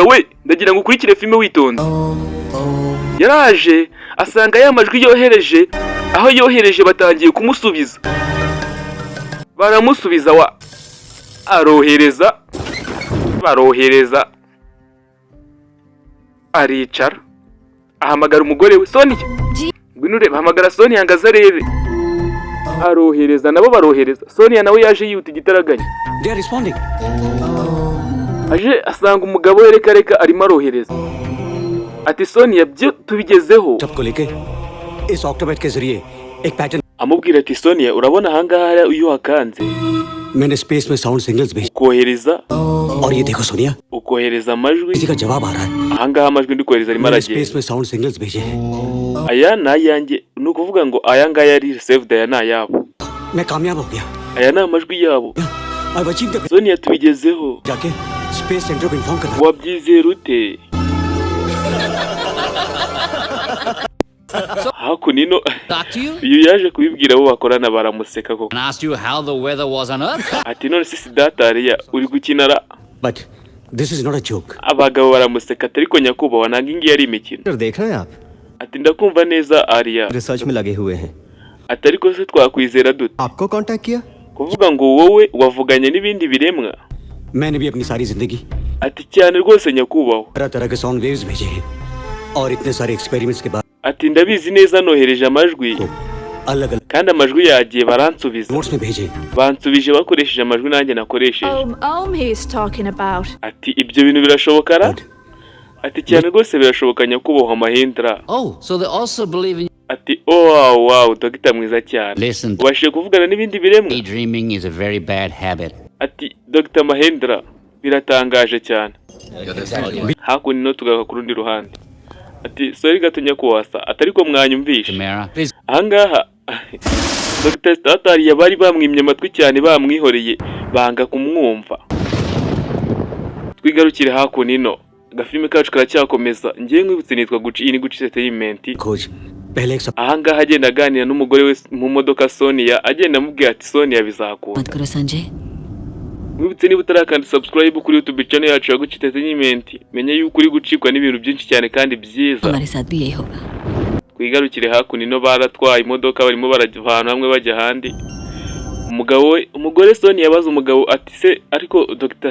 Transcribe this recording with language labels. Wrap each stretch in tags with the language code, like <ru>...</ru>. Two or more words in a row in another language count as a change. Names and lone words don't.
<rw>We ndagira ngo ukurikire filime witonze. Yaraje asanga ya majwi yohereje, aho yohereje batangiye kumusubiza, baramusubiza wa arohereza barohereza. Aricara ahamagara umugore we Sonia, ngwino urebe. Ahamagara Sonia ngo aze arebe. Arohereza nabo barohereza. Sonia nawe yaje yihuta igitaraganya.</rw> <en>They are responding.</en> <rw>Aje asanga umugabo we reka arimo arohereza. Ati Sonia byo tubigezeho.</rw> <hi>सबको लेके इस ऑक्टोबैट के जरिए एक पैटर्न</hi> <rw>Amubwira ati Sonia urabona ahangaha iyo hakanze</rw> <hi>मैंने स्पेस में</hi> <en>sound signals</en> <hi>भेजे</hi> <rw>kohereza</rw> <hi>और ये देखो सोनिया</hi> <rw>ukohereza amajwi.</rw> <hi>किसी का जवाब आ रहा है.</hi> <rw>Ahangaha amajwi ndi kohereza arimo</rw> <hi>मैंने स्पेस</hi> <rw>aragenda.</rw> <hi>में</hi> <en>sound signals</en> <hi>भेजे हैं.</hi> <rw>Aya ni ayanjye, ni ukuvuga ngo aya ngaya ari saved, aya ni ayabo,</rw> <hi>मैं कामयाब हो गया.</hi> <rw>aya ni amajwi yabo.</rw> <en>I've achieved the</en> <rw>Sonia tubigezeho.</rw> <hi>जाके</hi> <en>space center</en> <hi>को इन्फॉर्म करना.</hi> <rw>Wabyizera ute? Hakunino</rw> <en>Talk to you</en> <rw>uyu yaje kubibwira abo bakorana baramuseka koko.</rw> <en>and asked you how the weather was on Earth.</en> <rw>Ati none se Siddharth Arya uri gukinara?</rw> <en>But this is not a joke.</en> <rw>Abagabo baramuseka ati ariko nyakubahwa nanga ingi yari imikino.</rw> <hi>देख रहे हैं आप</hi> <rw>Ati ndakumva neza Arya.</rw> <hi>रिसर्च में लगे हुए हैं.</hi> <rw>Ati ariko se twakwizera dute?</rw> <hi>आपको कांटेक्ट किया.</hi> <rw>Kuvuga ngo wowe wavuganye n'ibindi biremwa?</rw> <hi>मैंने भी अपनी सारी जिंदगी</hi> <rw>Ati cyane rwose nyakubahwa.</rw> <hi>तरह तरह के</hi> <en>sound waves</en> <hi>भेजे हैं और इतने सारे एक्सपेरिमेंट्स के बाद</hi> <rw>Ati ndabizi neza nohereje amajwi</rw> <hi>अलग अलग</hi> <rw>kandi amajwi yagiye baransubiza.</rw> <hi>नोट्स में भेजे.</hi> <rw>Bansubije bakoresheje amajwi nanjye nakoresheje.</rw> <en>He's talking about.</en> <rw>Ati ibyo bintu birashoboka ra? Ati cyane rwose birashoboka nyakubahwa Mahindra.</rw> <en>Oh, so they also believe in</en> <rw>Ati oh wow dogita mwiza cyane.</rw> <en>Listen.</en> <rw>Ubashije kuvugana n'ibindi biremwa?</rw> <en>daydreaming is a very bad habit.</en> <rw>Ati Dr. Mahindra biratangaje cyane. Hakunino tugaruka ku rundi ruhande. Ati sorry gato nyakubahwa atariko mwanyumvisha.</rw> <en>Tamara, please.</en> <rw>Ahangaha Dr. Siddharth yabari bamwimye amatwi cyane bamwihoreye banga kumwumva. Twigarukire hakunino. Agafilme kacu karacyakomeza. Ngiye nkwibutse nitwa Guci, iyi ni Guci Entertainment.</rw> <hi>खोज पहले एक</hi> <rw>Ahangaha agenda aganira n'umugore we mu modoka Sonia, agenda amubwira ati Sonia bizakunda.</rw> <hi>मत करो संजय.</hi> <rw>Mwibutse niba utarakanda subscribe kuri YouTube channel yacu ya Guci Entertainment, menya yuko uri gucikwa n'ibintu byinshi cyane kandi byiza.</rw> <hi>हमारे साथ भी यही होगा.</hi> <rw>Twigarukire hakunino baratwaye imodoka barimo barajyana hamwe bajya handi. Umugore Sonia yabaza umugabo ati se ariko Dr.</rw>